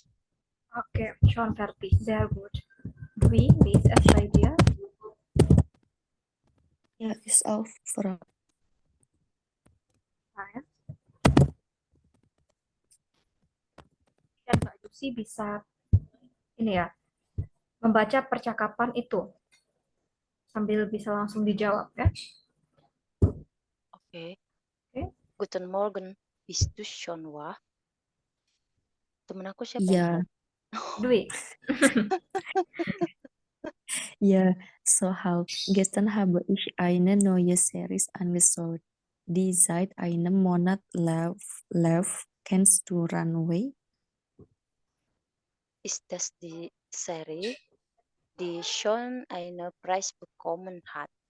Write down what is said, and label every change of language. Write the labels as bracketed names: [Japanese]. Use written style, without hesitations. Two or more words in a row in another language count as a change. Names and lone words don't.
[German] Oke, schon fertig. Sehr gut. Dwi, wie ist es bei dir? Ja, ist auch Frau. [Indonesian] Saya. Dan Mbak Lucy bisa ini ya, membaca percakapan itu sambil bisa langsung dijawab ya. Oke. Oke. [German] Guten Morgen. Bist du schon wach? [Indonesian] Temen aku siapa Iya, yang Dwi. [German] ja, so gestern habe ich eine neue Serie angeschaut. Die seit einem Monat läuft. Kennst du Runaway? Ist das die Serie, die schon einen Preis bekommen hat?